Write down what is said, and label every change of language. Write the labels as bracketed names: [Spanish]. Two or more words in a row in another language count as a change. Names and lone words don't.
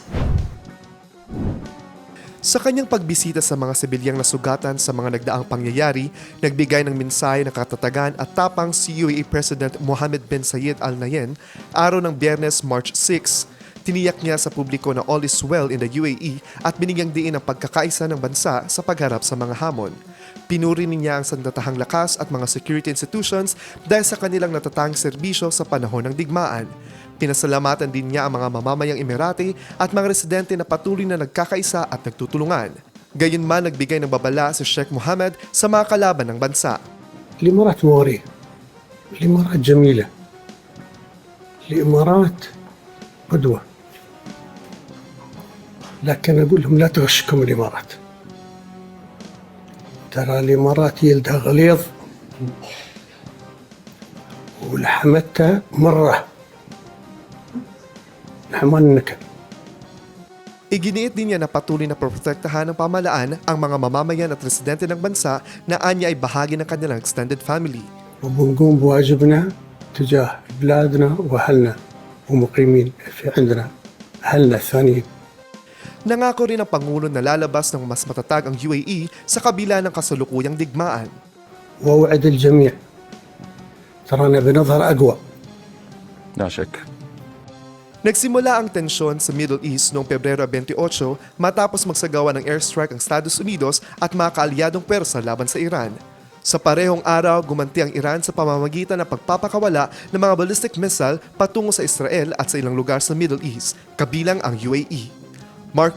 [Filipino] Sa kanyang pagbisita sa mga sibilyang nasugatan sa mga nagdaang pangyayari, nagbigay ng mensahe ng katatagan at tapang si UAE President Mohammed bin Zayed Al Nahyan araw ng Biyernes, March 6. Tiniyak niya sa publiko na [English] all is well in the UAE [Filipino] at binigyang diin ang pagkakaisa ng bansa sa pagharap sa mga hamon. Pinuri niya ang sandatahang lakas at mga [English] security institutions [Filipino] dahil sa kanilang natatanging serbisyo sa panahon ng digmaan. Pinasalamatan din niya ang mga mamamayang Emirati at mga residente na patuloy na nagkakaisa at nagtutulungan. Gayunman, nagbigay ng babala si Sheikh Mohammed sa mga kalaban ng bansa. [Arabic] الإمارات مغرية، الإمارات جميلة، الإمارات قدوة، لكن أقول لهم لا تغشكم الإمارات. ترى الإمارات يلدها غليظ ولحمتها مرة لحمان النكل. [Filipino] Iginiit din niya na patuloy na protektahan ng pamahalaan ang mga mamamayan at residente ng bansa na anya ay bahagi ng kanilang [English] extended family. [Arabic] وبنقوم بواجبنا تجاه بلادنا وأهلنا ومقيمين في عندنا أهلنا الثانيين. [Filipino] Nangako rin ang Pangulo na lalabas ng mas matatag ang UAE sa kabila ng kasalukuyang digmaan. [Arabic] وأوعد الجميع ترانا بنظهر أقوى. لا شك. [Filipino] Nagsimula ang tensyon sa Middle East noong Pebrero 28 matapos magsagawa ng airstrike ang Estados Unidos at mga kaalyadong pwersa laban sa Iran. Sa parehong araw, gumanti ang Iran sa pamamagitan ng pagpapakawala ng mga [English] ballistic missile [Filipino] patungo sa Israel at sa ilang lugar sa Middle East, kabilang ang UAE.